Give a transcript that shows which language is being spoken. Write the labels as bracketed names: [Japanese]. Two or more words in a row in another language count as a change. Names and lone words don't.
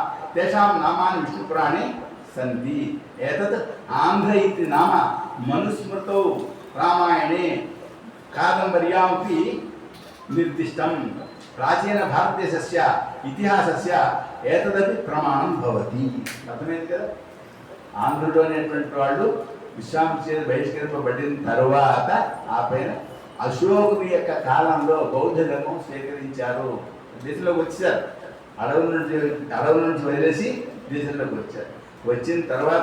[Sanskrit] तेषां नामानि विष्णुपुराणे सन्ति एतत् आन्ध्र इति नाम मनुस्मृतौ रामायणे कादम्बर्यामपि निर्दिष्टं प्राचीनभारतदेशस्य इतिहासस्य एतदपि प्रमाणं भवति [Telugu] అర్థమైంది కదా ఆంధ్రుడు అనేటువంటి వాళ్ళు విశ్వామిత్రుడి చేత బహిష్కరింపబడిన తరువాత ఆ పైన అశోకుని యొక్క కాలంలో బౌద్ధ ధర్మం స్వీకరించారు దేశంలోకి వచ్చారు అడవుల నుంచి వదిలేసి దేశంలోకి వచ్చారు వచ్చిన తర్వాత